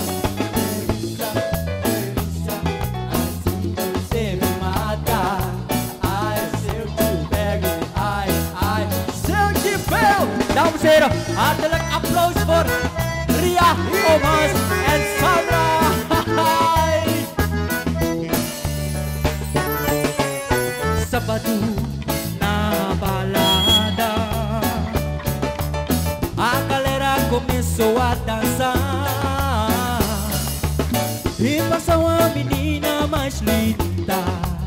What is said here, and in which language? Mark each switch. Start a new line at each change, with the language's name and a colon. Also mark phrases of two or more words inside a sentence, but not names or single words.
Portuguese: Delícia, assim você me mata. Ai, se eu te pego. Ai, se eu te pego.
Dutch: Dames en heren, hartelijk applaus voor Ria, Oom Hans en Sandra.
Portuguese: Sabado na balada, a galera começou a dançar e passou uma menina mais linda.